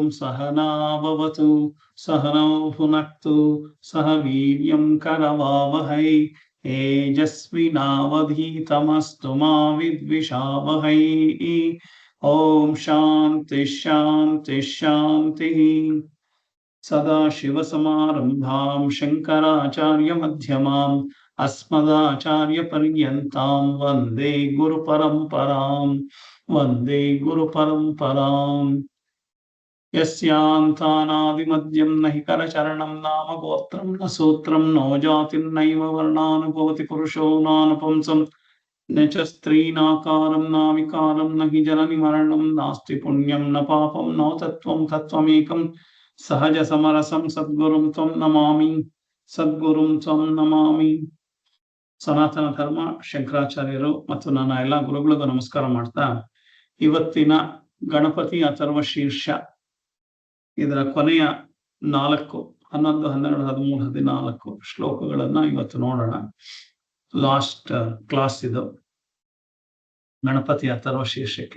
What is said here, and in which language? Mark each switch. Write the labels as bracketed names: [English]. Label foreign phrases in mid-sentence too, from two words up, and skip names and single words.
[Sanskrit] ಸಹನಾವವತು ಸಹನೌ ಭುನಕ್ತು ಸಹ ವೀರ್ಯಂ ಕರವಾವಹೈ ತೇಜಸ್ವಿನಾವಧೀತಮಸ್ತು ಮಾ ವಿದ್ವಿಷಾವಹೈ. ಓಂ ಶಾಂತಿ ಶಾಂತಿ ಶಾಂತಿ. ಸದಾಶಿವಸಮಾರಂಭಾಂ ಶಂಕರಾಚಾರ್ಯಮಧ್ಯಮಾಂ ಅಸ್ಮದಾಚಾರ್ಯಪರ್ಯಂತಾಂ ವಂದೇ ಗುರುಪರಂಪರಾಂ ವಂದೇ ಗುರುಪರಂಪರಾಂ. ಯಸ್ಯಾಂತಾನಾದಿಮದ್ಯಂ ನಹಿ ಕರಚರಣಂ ನಾಮ ಗೋತ್ರಂ ನ ಸೂತ್ರಂ ನೋ ಜಾತಿರ್ನೈವ ವರ್ಣಾನುಭವತಿ ಪುರುಷೋ ನಾನುಪಂಸಂ ನ ಚ ಸ್ತ್ರೀನಾಕಾರಂ ನಾವಿಕಾರಂ ನ ಹಿ ಜನನಿ ಮರಣಂ ನಾಸ್ತಿ ಪುಣ್ಯಂ ನ ಪಾಪಂ ನೋ ತತ್ವಂ ತತ್ವಮೇಕಂ ಸಹಜ ಸಮರಸಂ ಸದ್ಗುರುಂ ತ್ವಂ ನಮಾಮಿ ಸದ್ಗುರುಂ ತ್ವಂ ನಮಾಮಿ. [Kannada] ಸನಾತನ ಧರ್ಮ ಶಂಕರಾಚಾರ್ಯರು ಮತ್ತು ನನ್ನ ಎಲ್ಲ ಗುರುಗಳಿಗೂ ನಮಸ್ಕಾರ ಮಾಡ್ತಾ, ಇವತ್ತಿನ ಗಣಪತಿ ಅಥರ್ವ ಶೀರ್ಷ ಇದರ ಕೊನೆಯ 4, 11, 12, 13, 14 ಶ್ಲೋಕಗಳನ್ನ ಇವತ್ತು ನೋಡೋಣ. [English] last class [Kannada] ಇದು ಗಣಪತಿ ಅಥರ್ವ ಶೀರ್ಷಕ್ಕೆ.